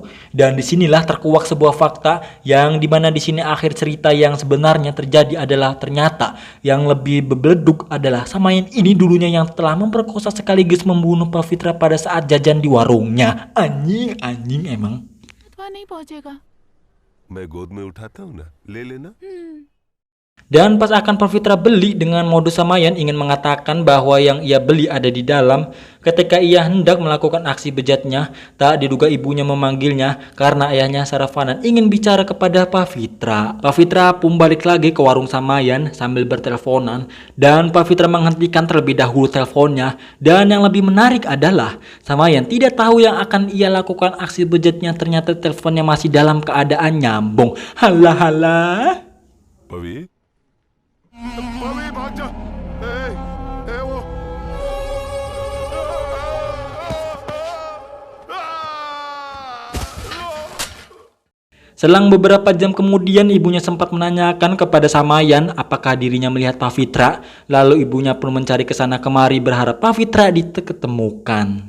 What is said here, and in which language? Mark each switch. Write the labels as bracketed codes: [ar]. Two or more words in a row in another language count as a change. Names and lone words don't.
[id] Dan disinilah terkuak sebuah fakta yang dimana di sini akhir cerita yang sebenarnya terjadi adalah ternyata yang lebih bebeleduk adalah Samayan ini dulunya yang telah memperkosa sekaligus membunuh Pavitra pada saat jajan di warungnya. Anjing emang. [hi] नहीं पहुंचेगा। मैं गोद में उठाता हूँ ना, ले लेना। [id] Dan pas akan Pak Fitra beli dengan modus Samayan ingin mengatakan bahwa yang ia beli ada di dalam, ketika ia hendak melakukan aksi bejatnya, tak diduga ibunya memanggilnya karena ayahnya Saravanan ingin bicara kepada Pak Fitra. Pak Fitra pun balik lagi ke warung Samayan sambil berteleponan dan Pak Fitra menghentikan terlebih dahulu teleponnya. Dan yang lebih menarik adalah Samayan tidak tahu yang akan ia lakukan aksi bejatnya, ternyata teleponnya masih dalam keadaan nyambung. Halah halah. [hi] पवी पवी भाग जा वो [id] Selang beberapa jam kemudian ibunya sempat menanyakan kepada Samayan apakah dirinya melihat Pak Fitra. Lalu ibunya pun mencari kesana kemari berharap Pak Fitra ditemukan.